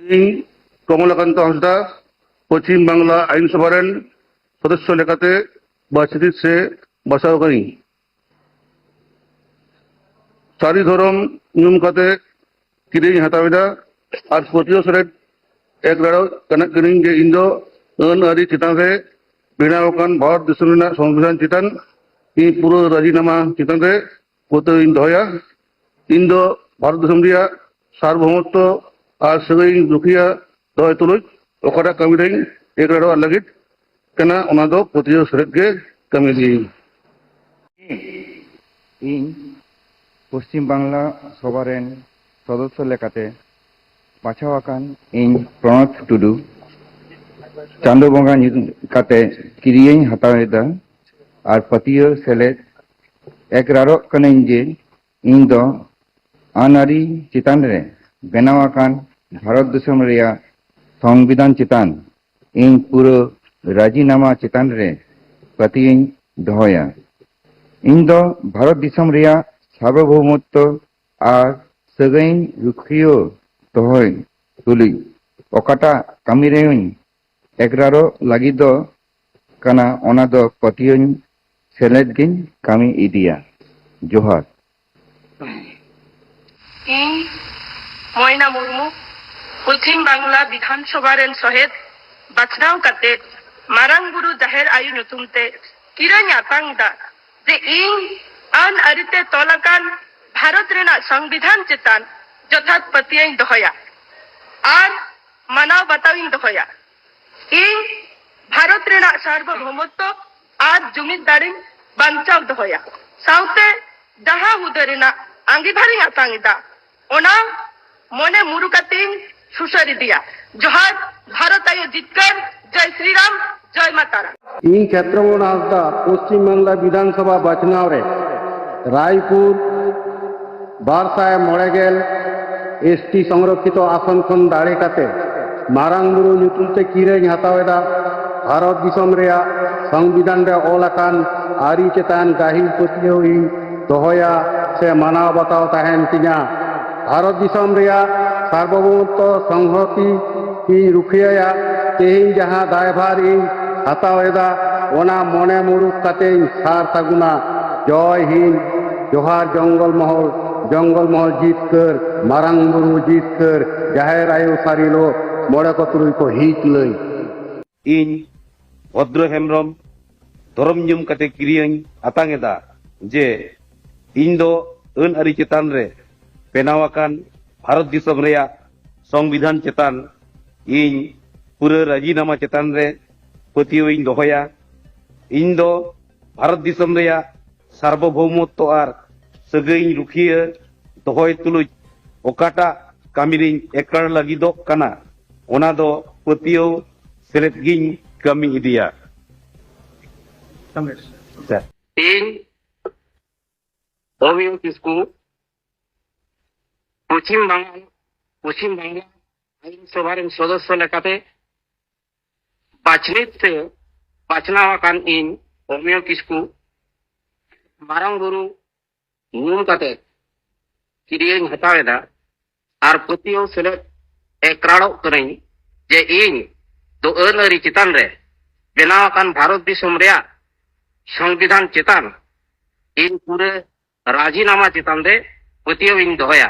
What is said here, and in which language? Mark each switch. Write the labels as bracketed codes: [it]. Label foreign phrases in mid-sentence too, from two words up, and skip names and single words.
[sat] ᱤᱧ কমলাকান্ত হাঁসদা পশ্চিম বাংলা আইনসভা ᱨᱮᱱ সদস্য লেখাতে বাছরিত সে বাছাও করি সারি ধরম নিয়ম কাতে কিরিᱧ ᱦᱟᱛᱟᱣᱮᱫᱟ ᱟᱨ ᱯᱟᱹᱛᱭᱟᱹᱣ ᱥᱮᱞᱮᱫ ᱮᱠ ᱨᱟᱲᱟ ᱠᱟᱹᱱᱟᱹᱧ ᱡᱮ ᱤᱧ ᱫᱚ ᱟᱹᱱ ᱟᱹᱨᱤ ᱪᱮᱛᱟᱱ ᱨᱮ ᱵᱮᱱᱟᱣ ᱟᱠᱟᱱ ᱵᱷᱟᱨᱚᱛ ᱫᱤᱥᱚᱢ ᱨᱮᱱᱟᱜ ᱥᱚᱝᱵᱤᱫᱷᱟᱱ ᱪᱮᱛᱟᱱ ᱤᱧ ᱯᱩᱨᱟᱹ ᱨᱟᱡᱤᱱᱟᱢᱟ ᱪᱮᱛᱟᱱ ᱨᱮ ᱯᱟᱹᱛᱭᱟᱹᱣ ᱤᱧ ᱫᱚᱦᱚᱭᱟ। ᱤᱧ ᱫᱚ ᱵᱷᱟᱨᱚᱛ ᱫᱤᱥᱚᱢ ᱨᱮᱭᱟᱜ ᱥᱟᱨᱵᱷৌমত্ব ᱟᱨ ᱥᱟᱹᱜᱟᱹᱭ ᱨᱩᱠᱷᱤᱭᱟᱹ ᱫᱚᱦᱚᱭ ᱛᱩᱞᱩᱡ ᱚᱠᱟᱴᱟᱜ ᱠᱟᱹᱢᱤ ᱨᱮᱧ ᱮᱠ ᱨᱟᱲᱟᱜ ᱞᱟᱹᱜᱤᱫ ᱠᱟᱱᱟ ᱚᱱᱟ ᱫᱚ ᱯᱟᱹᱛᱭᱟᱹᱣ ᱥᱮᱞᱮᱫ ᱜᱮ ᱠᱟᱹᱢᱤ ᱤᱫᱤᱭᱟᱹᱧ। ᱤᱧ পশ্চিম বাংলা সভা রেন সদস্য লেখাতে বাছাও আকান ᱤᱧ প্রণত টুডু চাঁদো বঙ্গা ᱧᱩᱛᱩᱢ ᱠᱟᱛᱮ ᱠᱤᱨᱤᱭᱟᱹᱧ ᱦᱟᱛᱟᱣᱮᱫᱟ ᱟᱨ ᱯᱟᱹᱛᱭᱟᱹᱣ ᱥᱮᱞᱮᱫ ᱮᱠᱨᱟᱨᱚᱜ ᱠᱟᱹᱱᱟᱹᱧ ᱡᱮ ᱤᱧ ᱫᱚ ᱟᱹᱱ ᱟᱹᱨᱤ ᱪᱮᱛᱟᱱ ᱨᱮ ᱵᱮᱱᱟᱣ ᱟᱠᱟᱱ ᱵᱷᱟᱨᱚᱛ ᱫᱤᱥᱚᱢ ᱨᱮᱭᱟᱜ সংবিধান চেতান ᱤᱧ ᱯᱩᱨᱟᱹ রাজিনামা চেতান রে পাতিয়াᱹᱧ দহয়া। ᱤᱧ ᱫᱚ ᱵᱷᱟᱨᱚᱛ ᱫᱤᱥᱚᱢ ᱨᱮᱭᱟᱜ সার্বভৌমত্ব আর ᱥᱟᱹᱜᱟᱹᱭ ᱨᱩᱠᱷᱤᱭᱟᱹ ᱫᱚᱦᱚᱭ ᱛᱩᱞᱩᱡ ᱚᱠᱟᱴᱟᱜ ᱠᱟᱹᱢᱤ ᱨᱮᱧ ᱮᱜᱨᱟᱨᱚᱜ ᱞᱟᱹᱜᱤᱫᱚᱜ ᱠᱟᱱᱟ ᱚᱱᱟ ᱫᱚ ᱯᱟᱹᱛᱭᱟᱹᱣ ᱥᱮᱞᱮᱫ ᱜᱤᱧ ᱠᱟᱹᱢᱤ ᱤᱫᱤᱭᱟ। ᱡᱚᱦᱟᱨ। ᱤᱧ ময়না মুর্মু পশ্চিম বাংলা বিধানসভা রেন সহেদ বাছনাও কাতে মারাং বুরু জাহের আয়ু ᱧᱩᱛᱩᱢ ᱛᱮ ᱠᱤᱨᱟᱹᱧ ᱟᱛᱟᱝ ᱫᱟ ᱡᱮ ᱤᱧ ᱟᱹᱱ ᱟᱹᱨᱤᱛᱮ ᱛᱚᱞ ᱟᱠᱟᱱ ᱵᱷᱟᱨᱚᱛ ᱨᱮᱱᱟᱜ ᱥᱚᱝᱵᱤধান ᱪᱮᱛᱟᱱ ᱡᱚᱛᱷᱟᱛ ᱯᱟᱹᱛᱭᱟᱹᱣᱤᱧ ᱫᱚᱦᱚᱭᱟ ᱟᱨ ᱢᱟᱱᱟᱣ ᱵᱟᱛᱟᱣᱤᱧ ᱫᱚᱦᱚᱭᱟ। ᱤᱧ ᱵᱷᱟᱨᱚᱛ ᱨᱮᱱᱟᱜ ᱥᱟᱨᱵᱷৌমত্ব ᱟᱨ ᱡᱩᱢᱤᱫ ᱫᱟᱲᱮᱧ ᱵᱟᱧᱪᱟᱣ ᱫᱚᱦᱚᱭᱟ। ᱥᱟᱶᱛᱮ ᱡᱟᱦᱟᱸ ᱦᱩᱫᱟᱹ ᱨᱮᱱᱟᱜ ᱟᱸᱜᱤᱵᱷᱟᱨᱤᱧ ᱟᱛᱟᱝ ᱮᱫᱟ ᱚᱱᱟ মনে মুরু কাতেᱧ সুসার ইদিয়া। জোহার, ভারত আয়ো জিতকার, জয় শ্রীরাম, জয় মা তারা। ᱤᱧ ᱪᱷᱮᱛᱨᱚᱢᱳᱦᱚᱱ ᱦᱟᱸᱥᱫᱟ ᱯᱚᱥᱪᱤᱢ ᱵᱟᱝᱞᱟ ᱵᱤᱫᱷᱟᱱᱥᱚᱵᱷᱟ ᱵᱟᱪᱷᱱᱟᱣ ᱨᱮ রায়পুর 250 এসটি সংরক্ষিত আসন ᱠᱷᱚᱱ ᱫᱟᱲᱮ ᱠᱟᱛᱮ ᱢᱟᱨᱟᱝ ᱵᱩᱨᱩ ᱧᱩᱛᱩᱢ ᱛᱮ ᱠᱤᱨᱟᱹᱧ ᱦᱟᱛᱟᱣᱮᱫᱟ। ᱵᱷᱟᱨᱚᱛ ᱫᱤᱥᱚᱢ ᱨᱮᱭᱟᱜ সংবিধান ᱨᱮ ᱚᱞ ᱟᱠᱟᱱ ᱟᱹᱨᱤ ᱪᱮᱛᱟᱱ ᱜᱟᱹᱦᱤᱨ ᱯᱟᱹᱛᱭᱟᱹᱣ ᱤᱧ ᱫᱚᱦᱚᱭᱟ ᱥᱮ ᱢᱟᱱᱟᱣ ᱵᱟᱛᱟᱣ ᱛᱟᱦᱮᱱ ᱛᱤᱧᱟ। ᱵᱷᱟᱨᱚᱛ ᱫᱤᱥᱚᱢ ᱨᱮᱭᱟᱜ [bn] সার্বভৌমত্ব সংহতি [sat] ᱤᱧ ᱨᱩᱠᱷᱤᱭᱟᱹᱭᱟ। ᱛᱮᱦᱮᱧ ᱡᱟᱦᱟᱸ ᱫᱟᱭᱵᱷᱟᱨ ᱤᱧ ᱦᱟᱛᱟᱣᱮᱫᱟ ᱚᱱᱟ ᱢᱚᱱᱮ ᱢᱩᱨᱩᱠ ᱠᱟᱛᱮᱧ ᱥᱟᱨ ᱥᱟᱹᱜᱩᱱᱟ। জয় হিন্দ, জোহার জঙ্গলমহল জিতᱠᱟᱹᱨ, মারাং বুরু জিতᱠᱟᱹᱨ, জাহের আয়ু সারিলো মড়ে ᱠᱚ ᱛᱩᱨᱩᱭ ᱠᱚ ᱦᱤᱡ ᱞᱟᱹᱭ। ᱤᱧ ᱵᱷᱚᱫᱨᱚ ᱦᱮᱢᱵᱨᱚᱢ ᱫᱷᱚᱨᱚᱢ ᱧᱩᱢ ᱠᱟᱛᱮ ᱠᱤᱨᱤᱧ ᱟᱛᱟᱝ ᱮᱫᱟ ᱡᱮ ᱤᱧ ᱫᱚ ᱟᱹᱱ ᱟᱹᱨᱤ ᱪᱮᱛᱟᱱ ᱨᱮ ᱵᱮᱱᱟᱣ ᱟᱠᱟᱱ ᱵᱷᱟᱨᱚᱛ ᱫᱤᱥᱚᱢ ᱨᱮᱭᱟᱜ সংবিধান চেতান ᱤᱧ ᱯᱩᱨᱟᱹ ᱨᱟᱡᱤᱱᱟᱢᱟ চেতান ᱨᱮ ᱯᱟᱹᱛᱭᱟᱹᱣ ᱤᱧ ᱫᱚᱦᱚᱭᱟ। ᱤᱧ ᱫᱚ ᱵᱷᱟᱨᱚᱛ ᱫᱤᱥᱚᱢ ᱨᱮᱭᱟᱜ সার্বভৌমত্ব আর ᱥᱟᱹᱜᱟᱹᱭ ᱨᱩᱠᱷᱤᱭᱟᱹ ᱫᱚᱦᱚᱭ ᱛᱩᱞᱩᱡ ᱚᱠᱟᱴᱟᱜ ᱠᱟᱹᱢᱤ ᱨᱤᱧ ᱮᱠᱨᱟᱨ ᱞᱟᱹᱜᱤᱫᱚᱜ ᱠᱟᱱᱟ ᱚᱱᱟ ᱫᱚ ᱯᱟᱹᱛᱭᱟᱹᱣ ᱥᱮᱞᱮᱫ ᱜᱤᱧ ᱠᱟᱹᱢᱤ ᱤᱫᱤᱭᱟ। ᱤᱧ অমিয় কিসকু পশ্চিম বাংলা আইনসভা রেন সদস্য লেখাতে বাছনাও আকান ᱤᱧ অমিয় কিসকু মারাং বুরু ᱧᱩᱢ ᱠᱟᱛᱮ ᱠᱤᱨᱤᱭᱟᱹᱧ ᱦᱟᱛᱟᱣᱮᱫᱟ ᱟᱨ ᱯᱟᱹᱛᱭᱟᱹᱣ ᱥᱮᱞᱮᱫ ᱮᱠᱨᱟᱲᱚᱜ ᱠᱟᱹᱱᱟᱹᱧ ᱡᱮ ᱤᱧ ᱫᱚ ᱟᱹᱱ ᱟᱹᱨᱤ ᱪᱮᱛᱟᱱ ᱨᱮ ᱵᱮᱱᱟᱣ ᱟᱠᱟᱱ ᱵᱷᱟᱨᱚᱛ ᱫᱤᱥᱚᱢ ᱨᱮᱭᱟᱜ সংবিধান চেতান ᱤᱧ ᱯᱩᱨᱟᱹ রাজিনামা চেতান রে ᱯᱟᱹᱛᱭᱟᱹᱣ ᱤᱧ ᱫᱚᱦᱚᱭᱟ।